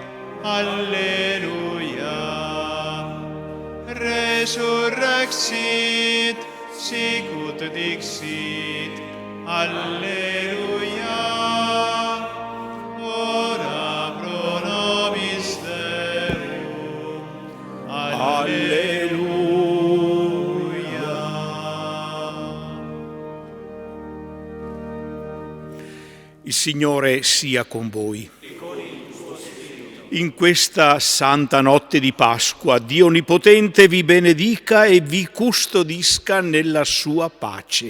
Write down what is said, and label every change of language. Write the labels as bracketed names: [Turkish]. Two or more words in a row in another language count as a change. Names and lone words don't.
[Latin] alleluia, resurrexit, sicut dixit, alleluia, ora pro nobis Deum, alleluia. [Italian] Il Signore sia con voi. In questa santa notte di Pasqua, Dio Onnipotente vi benedica e vi custodisca nella sua pace.